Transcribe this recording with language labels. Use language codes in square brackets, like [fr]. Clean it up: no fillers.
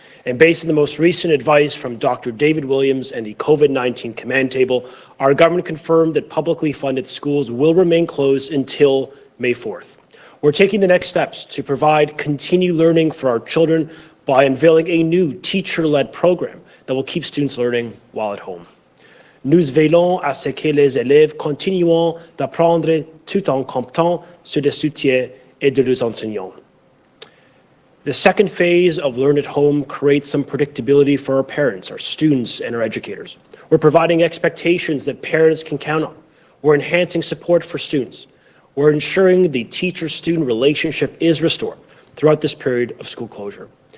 [en] And based on the most recent advice from Dr. David Williams and the COVID-19 command table, our government confirmed that publicly funded schools will remain closed until May 4th. We're taking the next steps to provide continued learning for our children by unveiling a new teacher-led program that will keep students learning while at home. [fr] Nous veillons à ce que les élèves continuent d'apprendre tout en comptant sur le soutien et de leurs enseignants. [en] The second phase of Learn at Home creates some predictability for our parents, our students, and our educators. We're providing expectations that parents can count on. We're enhancing support for students. We're ensuring the teacher-student relationship is restored throughout this period of school closure.